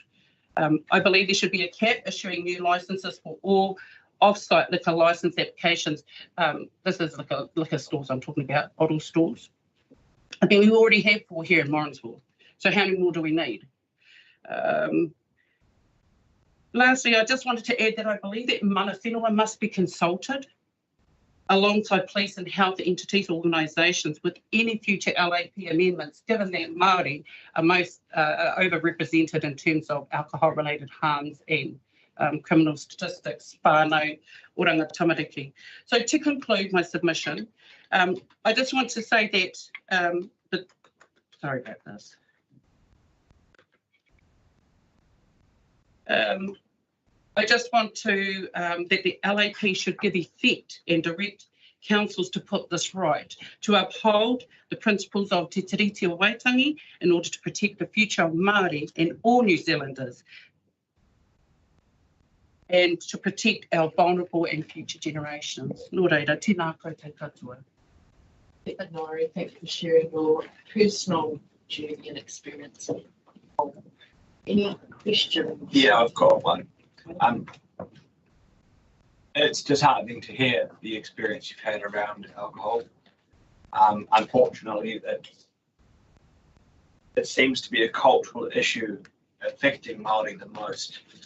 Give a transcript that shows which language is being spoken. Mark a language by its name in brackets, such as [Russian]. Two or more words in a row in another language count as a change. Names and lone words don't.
[English] I believe there should be a cap issuing new licenses for all off-site liquor license applications. This is liquor stores I'm talking about, bottle stores. I mean, we already have 4 here in Morrinsville. So how many more do we need? Lastly, I just wanted to add that I believe that [Māori] mana whenua [English] must be consulted alongside police and health entities, organisations with any future LAP amendments, given that Māori are most overrepresented in terms of alcohol-related harms and criminal statistics, [Māori] whānau, oranga tamariki. [English] So to conclude my submission, I just want to say that, sorry about this. I just want to, that the LAP should give effect and direct councils to put this right, to uphold the principles of Te Tiriti o Waitangi in order to protect the future of Māori and all New Zealanders, and to protect our vulnerable and future generations. [Māori] Nō reira, tēnā koutou katoa. [English] Nori, thank you for sharing your personal journey and experience. Any questions? Yeah, I've got one. It's disheartening to hear the experience you've had around alcohol. Unfortunately, it seems to be a cultural issue affecting Māori the most.